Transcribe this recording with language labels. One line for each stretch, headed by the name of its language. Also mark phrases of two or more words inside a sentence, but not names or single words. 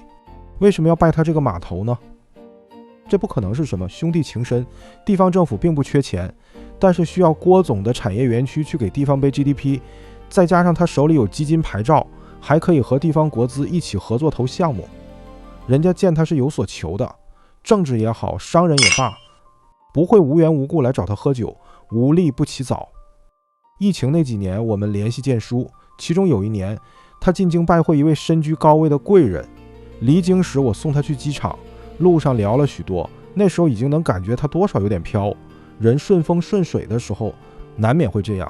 Chinese: 為什麼要拜他這個碼頭呢？這不可能是什麼兄弟情深，地方政府並不缺錢，但是需要郭總的產業園區去給地方背 GDP， 再加上他手裡有基金牌照，還可以和地方國資一起合作投項目。人家見他是有所求的，政治也好，商人也罷，不會無緣無故來找他喝酒，無利不起早。疫情那幾年我們聯繫見書，其中有一年他進京拜會一位身居高位的貴人，離京時我送他去機場，路上聊了許多，那時候已經能感覺他多少有點飄，人順風順水的時候難免會這樣。